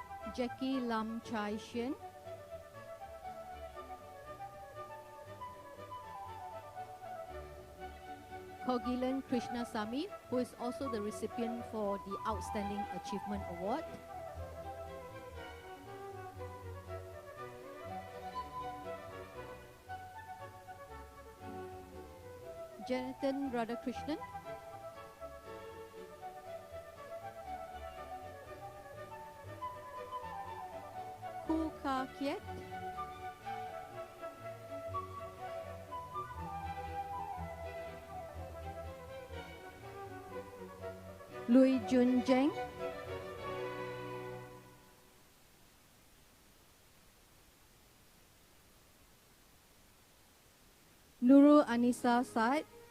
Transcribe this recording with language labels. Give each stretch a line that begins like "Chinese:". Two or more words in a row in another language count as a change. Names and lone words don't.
English: Jackie Lam Chai Shin, Kogilan Krishnasamy, who is also the recipient for the Outstanding Achievement Award. Jonathan Radhakrishnan, Ku Ka Kiet, Lui Jun Jeng, Nurul Anissa Said,